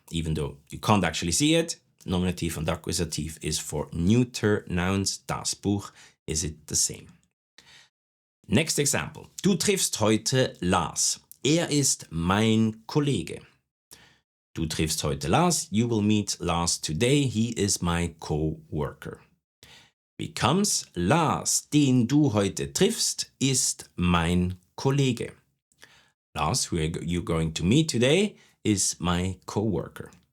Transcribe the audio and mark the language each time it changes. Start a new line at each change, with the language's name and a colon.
English: Even though you can't actually see it, nominative and accusative is for neuter nouns. Das Buch, is it the same? Next example.
German: Du triffst heute Lars. Ist mein Kollege. Du triffst heute Lars.
English: You will meet Lars today. He is my co-worker. Becomes
German: Lars, den du heute triffst, ist mein Kollege.
English: Lars, who you're going to meet today, is my co-worker.